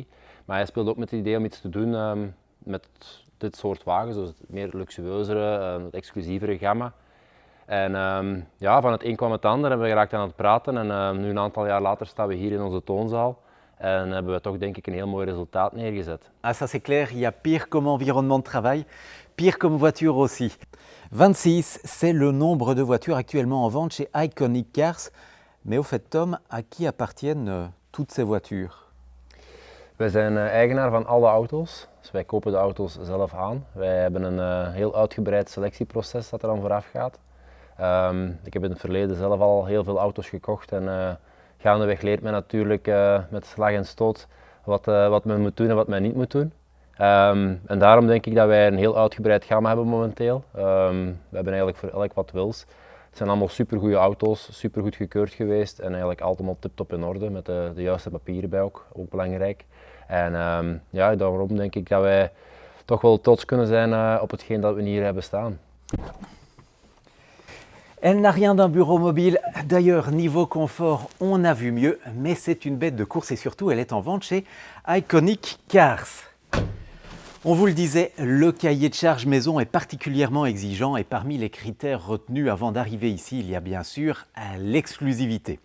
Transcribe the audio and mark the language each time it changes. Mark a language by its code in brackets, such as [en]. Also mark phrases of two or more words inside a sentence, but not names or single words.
[nl] Maar hij speelde ook met het idee om iets te doen met dit soort wagens, dus het meer luxueuzere, het exclusievere gamma. En ja, van het een kwam het ander, hebben we geraakt aan het praten en nu een aantal jaar later staan we hier in onze toonzaal. En hebben we toch denk ik een heel mooi resultaat neergezet. [fr] Ah, ça c'est clair, il y a pire comme environnement de travail, pire comme voiture aussi. 26, c'est le nombre de voitures actuellement en vente chez Iconic Cars. Mais au fait, Tom, à qui appartiennent toutes ces voitures? [nl] Wij zijn eigenaar van alle auto's, dus wij kopen de auto's zelf aan. Wij hebben een heel uitgebreid selectieproces dat er aan vooraf gaat. Ik heb in het verleden zelf al heel veel auto's gekocht en gaandeweg leert men natuurlijk met slag en stoot wat men moet doen en wat men niet moet doen. En daarom denk ik dat wij een heel uitgebreid gamma hebben momenteel. We hebben eigenlijk voor elk wat wils. Het zijn allemaal supergoeie auto's, supergoed gekeurd geweest en eigenlijk allemaal tip-top in orde met de juiste papieren bij ook belangrijk. En ja, daarom denk ik dat wij toch wel trots kunnen zijn op hetgeen dat we hier hebben staan. [fr] Elle n'a rien d'un bureau mobile. D'ailleurs, niveau confort, on a vu mieux, mais c'est une bête de course et surtout, elle est en vente chez Iconic Cars. On vous le disait, le cahier de charge maison est particulièrement exigeant et parmi les critères retenus avant d'arriver ici, il y a bien sûr l'exclusivité.